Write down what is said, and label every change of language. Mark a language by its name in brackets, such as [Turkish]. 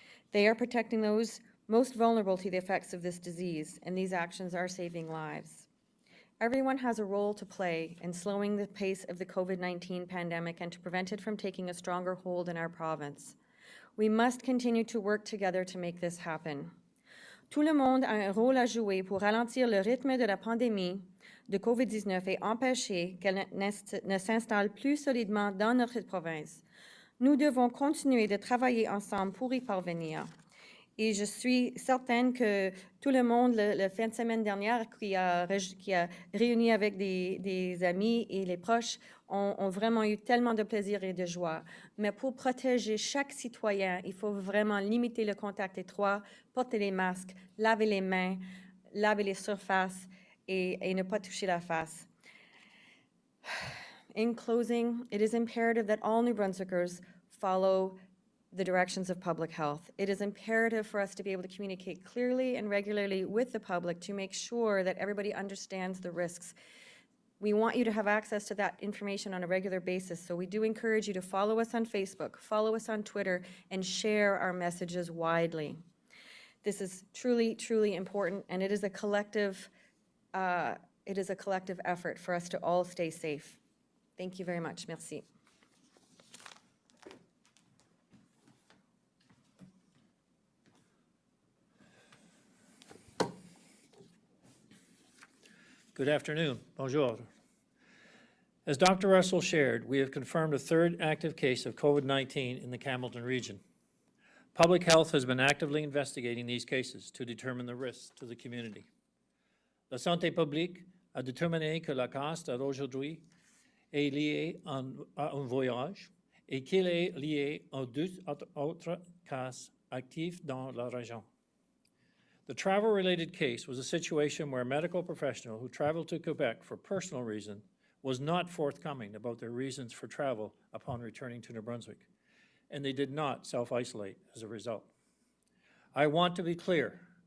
[English] They are protecting those most vulnerable to the effects of this disease, and these actions are saving lives. Everyone has a role to play in slowing the pace of the COVID-19 pandemic and to prevent it from taking a stronger hold in our province. We must continue to work together to make this happen. [French] Tout le monde a un rôle à jouer pour ralentir le rythme de la pandémie de COVID-19 et empêcher qu'elle ne s'installe plus solidement dans notre province. Nous devons continuer de travailler ensemble pour y parvenir. Et je suis certaine que tout le monde, le fin de semaine dernière, qui a réuni avec des amis et les proches, ont vraiment eu tellement de plaisir et de joie. Mais pour protéger chaque citoyen, il faut vraiment limiter le contact étroit, porter les masques, laver les mains, laver les surfaces et ne pas toucher la face. [English] In closing, it is imperative that all New Brunswickers follow the directions of public health. It is imperative for us to be able to communicate clearly and regularly with the public to make sure that everybody understands the risks. We want you to have access to that information on a regular basis, so we do encourage you to follow us on Facebook, follow us on Twitter, and share our messages widely. This is truly, truly important, and it is a collective effort for us to all stay safe. Thank you very much. Merci. Good afternoon. Bonjour. As Dr. Russell shared, we have confirmed a third active case of COVID-19 in the Campbellton region. Public Health has been actively investigating these cases to determine the risks to the community. [French] La santé publique a déterminé que la cas d'aujourd'hui est lié à un voyage et qu'il est lié à 2 autres cas actifs dans la région. [English] The travel-related case was a situation where a medical professional who traveled to Quebec for personal reason was not forthcoming about their reasons for travel upon returning to New Brunswick. and they did not self-isolate as a result. I want to be clear.